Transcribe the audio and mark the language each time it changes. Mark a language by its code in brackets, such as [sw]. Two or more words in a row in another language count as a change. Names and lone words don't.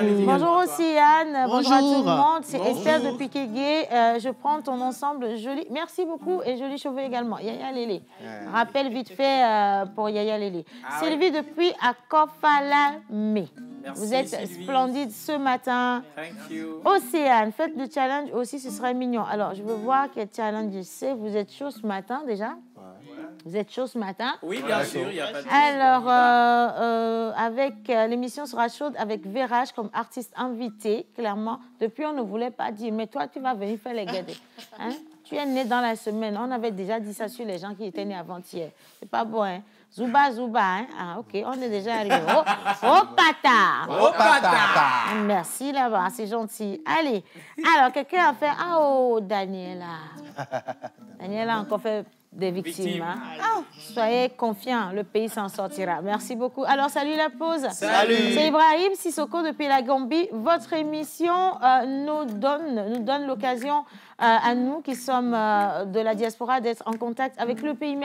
[fr] Bonjour aussi Anne. Bonjour à tout le monde. C'est Bonjour. Esther depuis Kégué. Je prends ton ensemble joli. Merci beaucoup et jolis cheveux également. Yaya Lélé. Rappel vite fait pour Yaya Lélé. Sylvie depuis Akofalamé. Vous êtes Sylvie. splendide ce matin. [en] Thank you. [fr] Océane, faites le challenge aussi, ce serait mignon. Alors, je veux voir quel challenge je sais. Vous êtes chaud ce matin déjà? Vous êtes chaud ce matin? Oui, bien sûr, il n'y a pas de... Alors, l'émission sera chaude avec Vérage comme artiste invité. Clairement, depuis, on ne voulait pas dire, mais toi, tu vas venir faire les guedes. Hein? Tu es né dans la semaine. On avait déjà dit ça sur les gens qui étaient nés avant-hier. C'est pas bon, hein? Zouba, hein? Ah, OK, on est déjà arrivé. Oh, pata! Oh, pata! Merci là-bas, c'est gentil. Allez, alors, quelqu'un a fait... Ah, oh, Daniela. Daniela a encore fait des victimes. Hein? Soyez confiants, le pays s'en sortira. Merci beaucoup. Alors, salut la pause. Salut. C'est Ibrahim Sissoko depuis la Gambie. Votre émission nous donne l'occasion à nous qui sommes de la diaspora d'être en contact avec le pays.